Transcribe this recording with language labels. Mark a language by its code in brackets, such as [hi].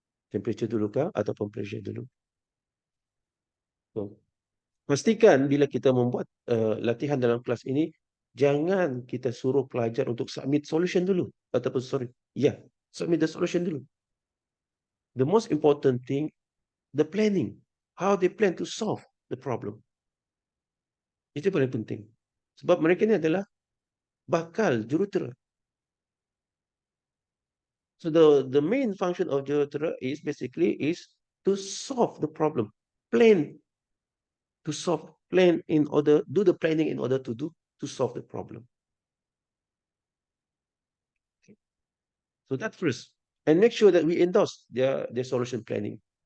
[ms] Temperature dulu kah ataupun pressure dulu. So, pastikan bila kita membuat latihan dalam kelas ini, jangan kita suruh pelajar untuk [en] submit solution [ms] dulu. Ataupun [en] submit the solution [ms] dulu. [en] The most important thing, the planning. How they plan to solve the problem. [ms] Itu paling penting. Sebab mereka ni adalah bakal jurutera. [en] So the main function of [ms] jurutera [en] is basically to solve the problem. Plan to solve, do the planning in order to solve the problem. Okay. So that first. And make sure that we endorse their solution planning.